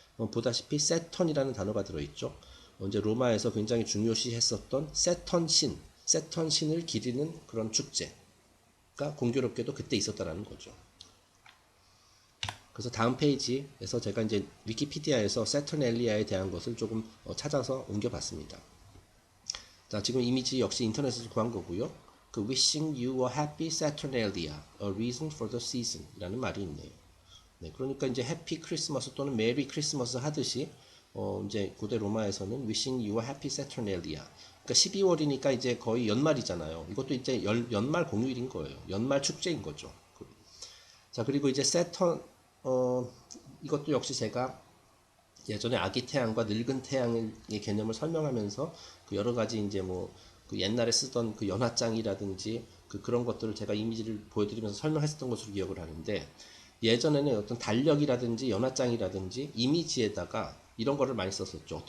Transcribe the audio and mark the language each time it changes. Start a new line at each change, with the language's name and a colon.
Korean: 보다시피 세턴이라는 단어가 들어있죠. 이제 로마에서 굉장히 중요시했었던 세턴 신을 기리는 그런 축제가 공교롭게도 그때 있었다라는 거죠. 그래서 다음 페이지에서 제가 이제 위키피디아에서 세터넬리아에 대한 것을 조금 찾아서 옮겨봤습니다. 자, 지금 이미지 역시 인터넷에서 구한 거고요.
English: 그 Wishing you a happy Saturnalia, a reason for the season
Korean: 이라는 말이 있네요. 네, 그러니까 이제 해피 크리스마스 또는 메리 크리스마스 하듯이 이제 고대 로마에서는
English: Wishing you a happy Saturnalia.
Korean: 그러니까 12월이니까 이제 거의 연말이잖아요. 이것도 이제 연말 공휴일인 거예요. 연말 축제인 거죠. 자, 그리고 이제 세턴 이것도 역시 제가 예전에 아기 태양과 늙은 태양의 개념을 설명하면서 그 여러 가지 이제 뭐 그 옛날에 쓰던 그 연화장이라든지 그런 것들을 제가 이미지를 보여드리면서 설명했었던 것으로 기억을 하는데 예전에는 어떤 달력이라든지 연화장이라든지 이미지에다가 이런 거를 많이 썼었죠.